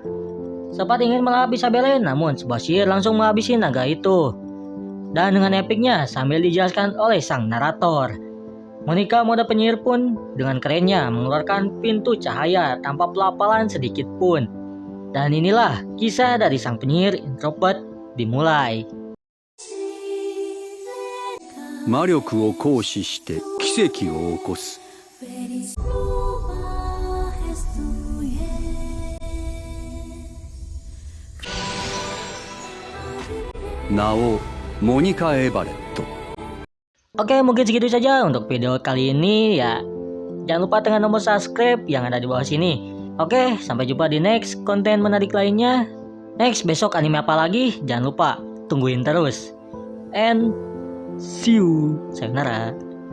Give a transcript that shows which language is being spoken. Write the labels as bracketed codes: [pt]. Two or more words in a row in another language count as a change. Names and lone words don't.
[id] Sempat ingin melahap Isabelle, namun sebuah sihir langsung menghabisi naga itu. Dan dengan epiknya sambil dijelaskan oleh sang narator, Monica mode penyihir pun dengan kerennya mengeluarkan pintu cahaya tanpa pelapalan sedikit pun. Dan inilah kisah dari sang penyihir introvert dimulai. [ja] 魔力を行使して奇跡を起こす。名をモニカ・エバレット。 [id] Oke, mungkin segitu saja untuk video kali ini ya. Jangan lupa tekan tombol subscribe yang ada di bawah sini. Oke, sampai jumpa di next konten menarik lainnya. Next, besok anime apa lagi? Jangan lupa, tungguin terus. [en] And see you. Sayonara.